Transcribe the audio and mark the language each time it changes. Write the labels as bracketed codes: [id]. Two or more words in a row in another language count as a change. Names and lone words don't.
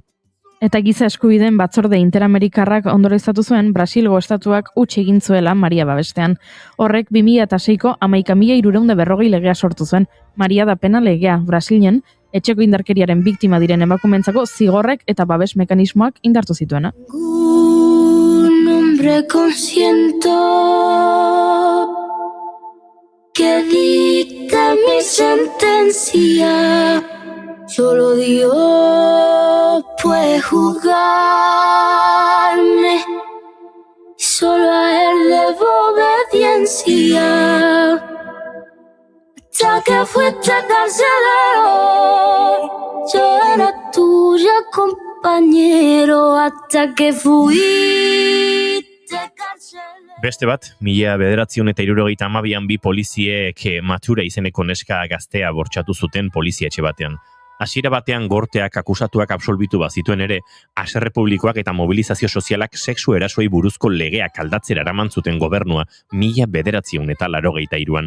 [eu] Eta giza eskubideen batzorde interamerikarrak ondorioztatu zuen Brasilgo estatuak huts egin zuela Maria babestean. Horrek 2006ko 11.340 legea sortu zuen. Maria da Pena legea Brasilen etxeko indarkeriaren biktima diren emakumentzako zigorrek eta babes mekanismoak indartu zituena. [es] Un hombre consciente que dicta mi sentencia. Solo Dios puede juzgarme, solo a Él debo obediencia. Hasta que fuiste carcelero, yo era tuyo compañero, hasta que fuiste carcelero. [eu] Beste bat, 1972an bi poliziek Matura izeneko neska gaztea bortxatu zuten polizietxe batean. Hasiera batean gorteak akusatuak absolbitu bazituen ere, Haserrepublikoak eta mobilizazio sozialak sexu erasoei buruzko legeak aldatzera eraman zuten gobernua 1983an.